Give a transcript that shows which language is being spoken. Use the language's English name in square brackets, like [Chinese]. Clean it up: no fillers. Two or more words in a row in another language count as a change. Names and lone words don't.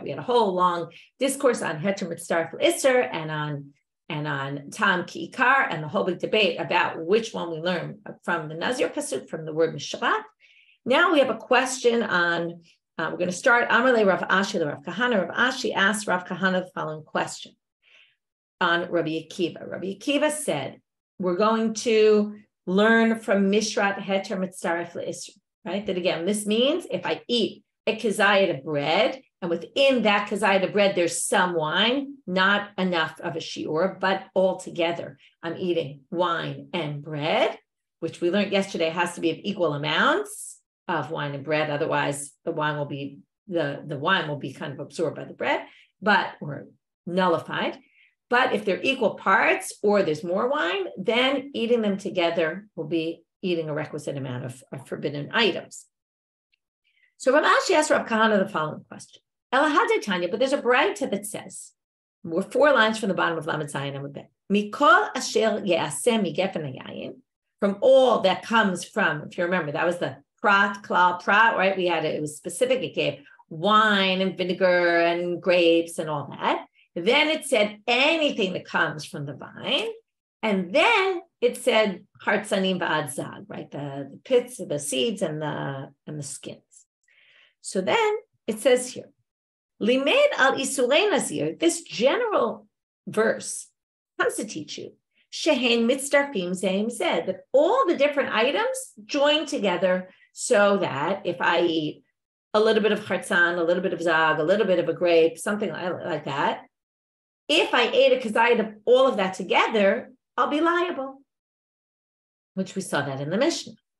[English] We had a whole long discourse on [Hebrew] היתר, מצטרף, איסור, [English] and on [Aramaic] טעם כעיקר, [English] and the whole big debate about which one we learn from the Nazir pasuk, from the word mishrat. Now we have a question on. We're going to start. [Aramaic] אמר ליה רב אשי, [English] the Rav Kahana. Rav Ashi asked Rav Kahana the following question on Rabbi Akiva. Rabbi Akiva said, we're going to learn from Mishrat [Hebrew] היתר מצטרף לאיסור, [English] right? That again, this means if I eat a kazayat of bread, and within that kazayat of bread, there's some wine, not enough of a shiur, but altogether, I'm eating wine and bread, which we learned yesterday has to be of equal amounts of wine and bread. Otherwise, the wine will be kind of absorbed by the bread, or nullified. But if they're equal parts or there's more wine, then eating them together will be eating a requisite amount of forbidden items. So Rav Ashi asked Rav Kahana the following question. [Aramaic] אלא הדי תניא, [English] but there's a braita that says, we're 4 lines from the bottom of [Hebrew] למד זין [English] and Mebet. [Hebrew] מכל אשר יעשה מגפן היין, [English] from all that comes from, if you remember, that was the [Hebrew] פרט, כלל, פרט, [English] right? It was specific. It gave wine and vinegar and grapes and all that. Then it said anything that comes from the vine. And then it said [Hebrew] חרצנים ועד זג, [English] right? The pits, the seeds, and the skins. So then it says here, [Hebrew] לימד על איסורי נזיר, [English] this general verse comes to teach you, [Hebrew] שהן מצטרפין זה עם זה, [English] that all the different items join together so that if I eat a little bit of hartzan, a little bit of zag, a little bit of a grape, something like that, if I ate a kazayat of all of that together, I'll be liable, which we saw that in the Mishna.